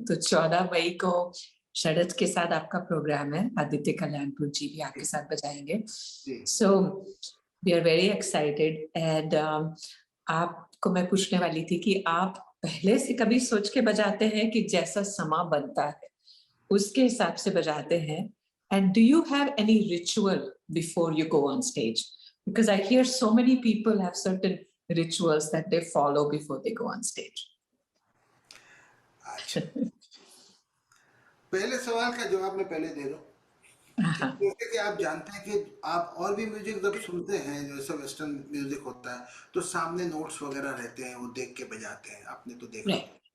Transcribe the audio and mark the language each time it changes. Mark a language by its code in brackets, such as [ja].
[hi] तो 14 मई को शरद के साथ आपका प्रोग्राम है, आदित्य कल्याणपुर जी भी आपके साथ बजाएंगे। [en] So we are very excited. [hi] And आपको मैं पूछने वाली थी कि आप पहले से कभी सोच के बजाते हैं कि जैसा समा बनता है उसके हिसाब से बजाते हैं? [en] And do you have any ritual before you go on stage? Because I hear so many people have certain rituals that they follow before they go on stage. [hi] अच्छा, पहले सवाल का जवाब मैं पहले दे दूं। जैसे कि आप जानते हैं कि आप और भी म्यूजिक जब सुनते हैं, जैसे वेस्टर्न म्यूजिक होता है, तो सामने नोट्स वगैरह रहते हैं, वो देख के बजाते हैं, आपने तो देखा।